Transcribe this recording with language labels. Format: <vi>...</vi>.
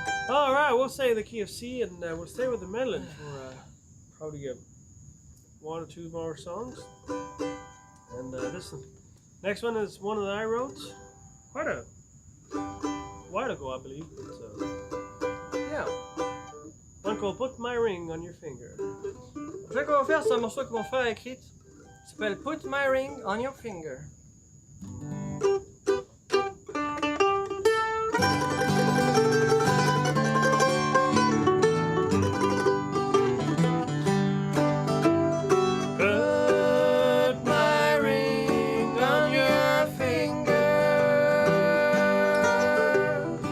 <en>All right, we'll say the key of C, and we'll stay with the melon for probably one or two more songs. And this next one is one that I wrote. quite a while ago, I believe. But, Yeah. one called "Put My Ring on Your Finger."</en> <fr>Le jeu qu'on va faire, c'est un morceau que mon frère a écrit. Il s'appelle Put My Ring on Your Finger.</fr> <en>Put my ring on your finger.</en>